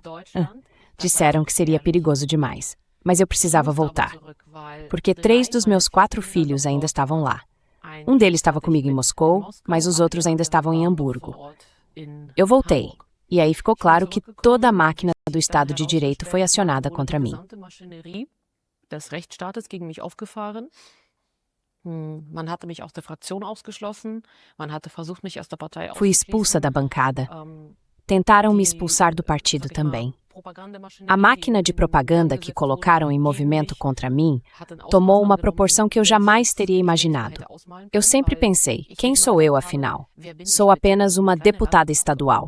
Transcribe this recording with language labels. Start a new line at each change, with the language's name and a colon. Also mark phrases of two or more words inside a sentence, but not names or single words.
Portuguese: Disseram que seria perigoso demais, mas eu precisava voltar, porque 3 dos meus 4 filhos ainda estavam lá. Um deles estava comigo em Moscou, mas os outros ainda estavam em Hamburgo. Eu voltei, e aí ficou claro que toda a máquina do Estado de Direito foi acionada contra mim.
German: Des Rechtsstaates gegen mich aufgefahren. Man hatte mich aus der Fraktion ausgeschlossen. Man hatte versucht, mich aus der Partei
Portuguese: Fui expulsa da bancada. Tentaram me expulsar do partido também. A máquina de propaganda que colocaram em movimento contra mim tomou uma proporção que eu jamais teria imaginado. Eu sempre pensei, quem sou eu, afinal? Sou apenas uma deputada estadual.